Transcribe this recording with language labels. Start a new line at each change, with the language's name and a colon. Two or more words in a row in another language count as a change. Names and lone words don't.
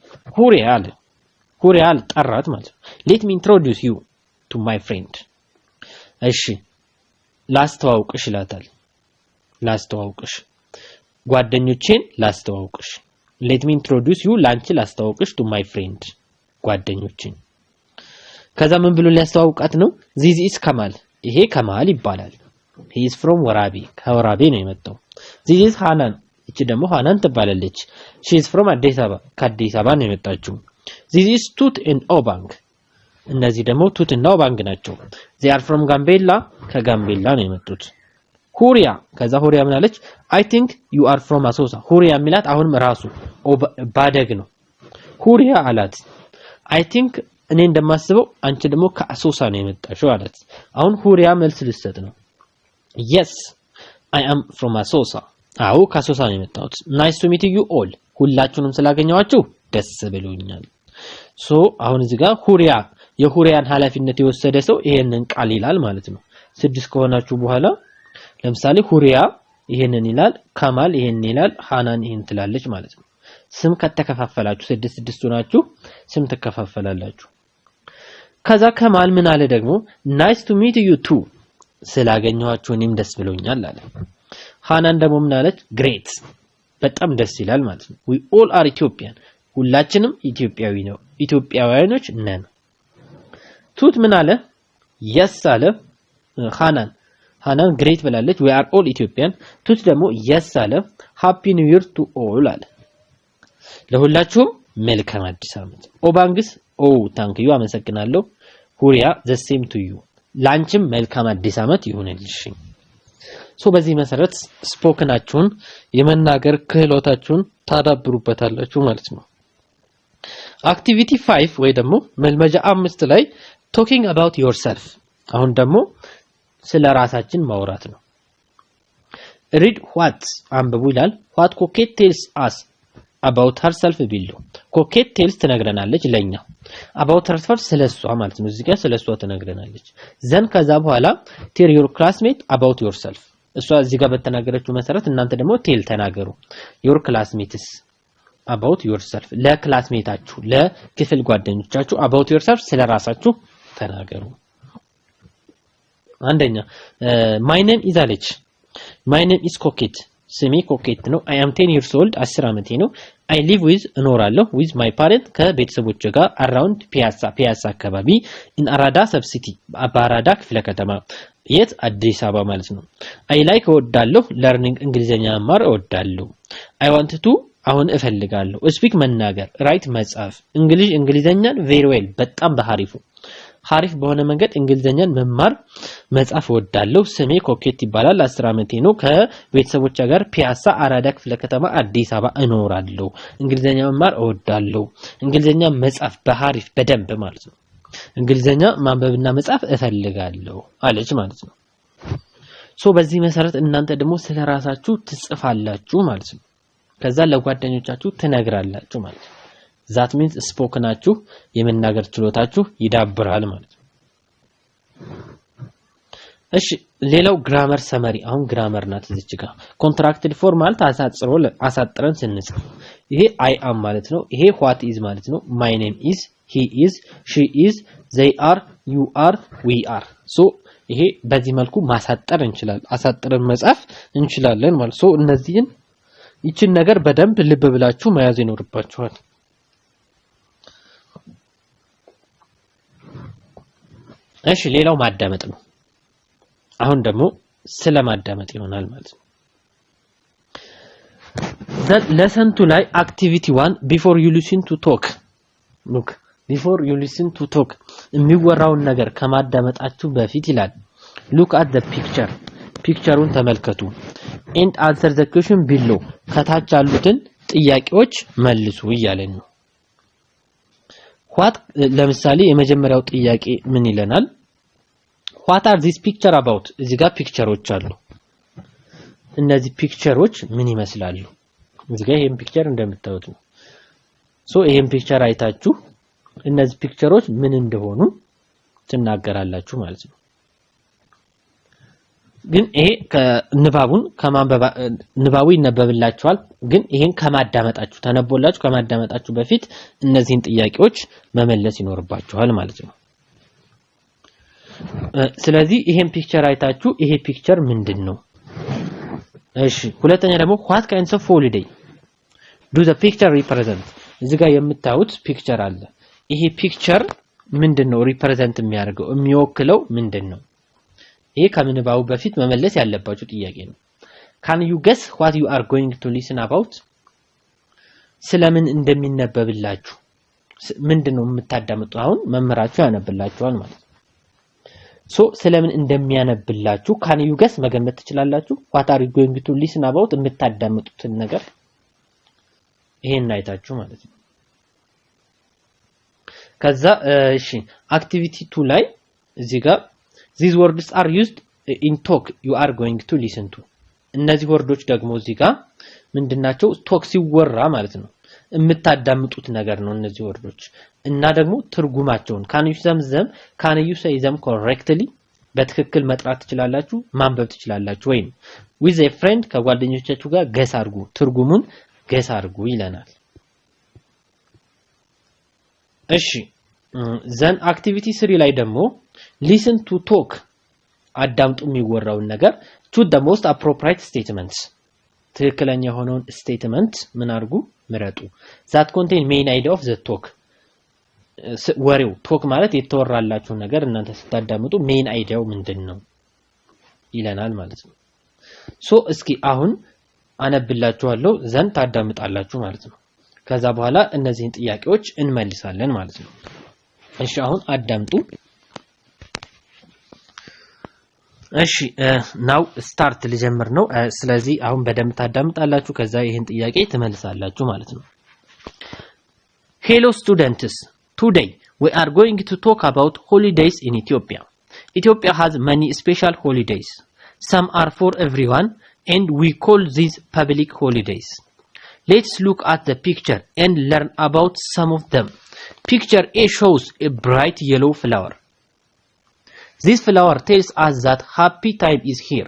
Amharic: ሁሪያ አለ ጠራት ማለት ነው።
English: let me introduce you to my friend
Amharic: እሺ ላስተዋውቅሽ ይላታል። ላስተዋውቅሽ ጓደኞቼን ላስተዋውቅሽ
English: let me introduce you
Amharic: ላንቺ ላስተዋውቅሽ
English: to my friend
Amharic: ጓደኞቼን ከዛ ምን ብሎ ሊያስተዋውቃት ነው?
English: this is
Amharic: ከማል ይሄ ከማል ይባላል።
English: he is from
Amharic: ወራቤ ከወራቤ ነው የመጣው።
English: this is
Amharic: ሃናን እቺ ደግሞ ሃናን ትባላለች።
English: she is from
Amharic: አዲስ አበባ ከአዲስ አበባ ነው የመጣችው።
English: this is ቱት and ኦባንግ
Amharic: እነዚህ ደግሞ ቱት እና ኦባንግ ናቸው።
English: they are from
Amharic: ጋምቤላ ከጋምቤላ ነው የመጡት። ሁሪያ ከዛ ሁሪያ ምን አለች?
English: I think you are from
Amharic: አሶሳ ሁሪያ የሚላት አሁንም ራሱ ባደግ ነው። ሁሪያ አላት
English: I think
Amharic: እኔ እንደማስበው አንቺ ደግሞ ከአሶሳ ነው የመጣሽው አላት። አሁን ሁሪያ መልስ ልትሰጥ ነው።
English: yes I am from
Amharic: አሶሳ አዎ ከአሶሳ ነው የመጣሁት።
English: nice to meet you all
Amharic: ሁላችሁንም ስላገኘዋችሁ ደስ ብሎኛል። ሶ አሁን እዚህ ጋር ሁሪያ የሁሪያን ኃላፊነት የወሰደ ሰው ይሄንን ቃል ይላል ማለት ነው። 6 ከሆናችሁ በኋላ ለምሳሌ ሁሪያ ይሄንን ይላል፣ ከማል ይሄንን ይላል፣ ሃናን ይሄን ትላለች ማለት ነው። ስም ከተከፋፈላችሁ 6 ሆናችሁ ስም ተከፋፈላላችሁ። ከዛ ከማል ምን አለ ደግሞ
English: nice to meet you too
Amharic: ስላገኘዋችሁ እኔም ደስ ብሎኛል አለ። ሃናን ደግሞ ምን አለች? great በጣም ደስ ይላል ማለት ነው።
English: we all are Ethiopian
Amharic: ሁላችንም ኢትዮጵያውያኖች ነን። ቱት ምን አለ? yes አለ። ሃናን great ብላለች።
English: we are all Ethiopian
Amharic: ቱት ደግሞ yes አለ።
English: happy new year to all
Amharic: አለ። ለሁላችሁም መልካም አዲስ ዓመት። ኦባንግስ
English: thank you
Amharic: አመሰግናለሁ። ሁሪያ
English: the same to you
Amharic: ላንቺም መልካም አዲስ ዓመት ይሁንልሽ። በዚህ መሰረት ስፖክናችሁን የመናገር ክህሎታችሁን ታዳብሩበታላችሁ ማለት ነው። አክቲቪቲ 5 ወይ ደግሞ መልመጃ 5 ላይ
English: talking about yourself
Amharic: አሁን ደግሞ ስለራሳችን ማውራት ነው።
English: read what
Amharic: አንብቡ ይላል።
English: what Coquette tells us about herself below Coquette tells
Amharic: ትነግረናለች ለኛ
English: about herself
Amharic: ስለሷ ማለት ነው። እዚህ ጋር ስለሷ ትነግረናለች። ዘን ከዛ በኋላ
English: tell your classmate about yourself
Amharic: እሷ እዚህ ጋር በተናገረችው መሰረት እናንተ ደግሞ ቴል ተናገሩ።
English: your classmates about yourself
Amharic: ለክላስሜታችሁ ለክፍል ጓደኞቻችሁ
English: about yourself
Amharic: ስለራሳችሁ ተናገሩ።
English: አንደኛ my name is አለች። my name is Coquette
Amharic: ስሜ ኮኬት ነው።
English: I am 10 years old
Amharic: 10 ዓመቴ ነው።
English: I live with እኖራለሁ with my parents
Amharic: ከቤተሰቦቼ ጋር
English: around
Amharic: ፒያሳ አካባቢ in አራዳ ሰብሲቲ በአራዳ ክፍለ ከተማ የት አዲስ አበባ ማለት ነው።
English: I like
Amharic: እወዳለሁ learning እንግሊዘኛ መማር እወዳለሁ።
English: I want to
Amharic: አሁን እፈልጋለሁ speak መናገር write መጻፍ እንግሊዘኛን
English: very well
Amharic: በጣም በሐሪፉ ሐሪፍ በሆነ መንገድ እንግሊዘኛን መማር መጻፍ እወዳለሁ። ስሜ ኮኬት ይባላል 10 ዓመቴ ነው። ከቤተሰቦቼ ጋር ፒያሳ አራዳ ክፍለ ከተማ አዲስ አበባ እኖራለሁ። እንግሊዘኛ መማር እወዳለሁ። እንግሊዘኛ መጻፍ በሐሪፍ በደንብ ማለት ነው። እንግሊዘኛ ማንበብና መጻፍ እፈልጋለሁ አለች ማለት ነው። በዚህ መሰረት እናንተ ደግሞ ስለራሳችሁ ትጽፋላችሁ ማለት ነው። ከዛ ለጓደኞቻችሁ ትነግራላችሁ ማለት ነው።
English: that means
Amharic: ስፖክናችሁ የመናገር ችሎታችሁ ይዳብራል ማለት ነው። እሺ ሌላው
English: grammar summary
Amharic: አሁን ግራመር ናት እዚች ጋር
English: contracted form
Amharic: ማለት አሳጥረን ስንጽፍ ይሄ I am ማለት ነው። ይሄ
English: what is
Amharic: ማለት ነው።
English: my name is he is she is they are you are we are
Amharic: ይሄ በዚህ መልኩ ማሳጠር እንችላለን። አሳጥረን መጻፍ እንችላለን ማለት እነዚህን ይችን ነገር በደንብ ልብ ብላችሁ መያዝ ይኖርባችኋል። እሺ ሌላው ማዳመጥ ነው። አሁን ደግሞ ስለማዳመጥ ይሆናል ማለት ነው።
English: lesson 2 ላይ activity 1 before you listen to talk look before you listen to talk
Amharic: የሚወራውን ነገር ከማዳመጣችሁ በፊት ይላል
English: look at the pictureውን
Amharic: ተመልከቱ
English: and answer the question below
Amharic: ከታች ያሉትን ጥያቄዎች መልሱ እያለን ነው።
English: what
Amharic: ለምሳሌ የመጀመሪያው ጥያቄ ምን ይለናል?
English: what are these picture about
Amharic: እዚህ ጋር ፒክቸሮች አሉ። እነዚህ ፒክቸሮች ምን ይመስላሉ? እዚህ ጋር ይሄን ፒክቸር እንደምታዩት ነው። ይሄን ፒክቸር አይታችሁ እነዚህ ፒክቸሮች ምን እንደሆኑ ትናገራላችሁ ማለት ነው። ግን ይሄ ከንባቡን ከማንበባ ንባቡ ይነበብላችኋል ግን ይሄን ከማዳመጣችሁ ተነቦላችሁ ከማዳመጣችሁ በፊት እነዚህን ጥያቄዎች መመለስ ይኖርባችኋል ማለት ነው ስለዚህ ይሄን ፒክቸር አይታችሁ ይሄ ፒክቸር ምንድነው እሺ ሁለተኛ ደግሞ
English: what kinds of holiday do the picture represent
Amharic: እዚህ ጋር የምታዩት ፒክቸር አለ ይሄ ፒክቸር ምንድነው ሪፕሬዘንት የሚያደርገው የሚወክለው ምንድነው ይሄ ከምንባው በፊት መመለስ ያለባችሁ ጥያቄ ነው
English: can you guess what you are going to listen about
Amharic: ስለምን እንደሚነበብላችሁ ምንድነው የምታዳምጡ አሁን መመራችሁ ያነብላችኋል ማለት ሶ ስለምን እንደሚያነብላችሁ
English: can you guess
Amharic: መገመት ትችላላችሁ
English: what are you going to listen about
Amharic: የምታዳምጡትን ነገር ይሄን አይታችሁ ማለት ነው ከዛ እሺ activity 2 ላይ እዚህ ጋር
English: these words are used in talk you are going to listen to
Amharic: እነዚህ ወርዶች ደግሞ እዚህ ጋር ምንድናቸው ቶክ ሲወራ ማለት ነው የምታዳምጡት ነገር ነው እነዚህ ወርዶች እና ደግሞ ትርጉማቸውን
English: can you say them correctly
Amharic: በትክክል መጥራት ትችላላችሁ ማንበብ ትችላላችሁ ወይም
English: with a friend
Amharic: ከጓደኞቻችሁ ጋር ገስ አድርጉ ትርጉሙን ገስ አድርጉ ይለናል
English: እሺ then activity 3
Amharic: ላይ ደግሞ
English: listen to talk
Amharic: አዳምጡ የሚወራውን ነገር
English: choose the most appropriate statements
Amharic: ትክክለኛ የሆነውን ስቴትመንት ምን አድርጉ ምረጡ
English: that contain main idea of the talk
Amharic: ወሬው ቶክ ማለት የተወራላችሁ ነገር እናንተ ስታዳምጡ ሜን አይዲያው ምንድነው ይለናል ማለት ነው ሶ እስኪ አሁን አነብላችኋለሁ ዘን ታዳምጣላችሁ ማለት ነው ከዛ በኋላ እነዚህን ጥያቄዎች እንመልሳለን ማለት ነው እሺ አሁን አዳምጡ እሺ
English: now start
Amharic: ልጀምር ነው ስለዚህ አሁን በደንብ ታዳምጣላችሁ ከዛ ይሄን ጥያቄ ትመልሳላችሁ ማለት ነው
English: Hello students today we are going to talk about holidays in Ethiopia Ethiopia has many special holidays some are for everyone and we call these public holidays let's look at the picture and learn about some of them picture A shows a bright yellow flower This flower tells us that happy time is here.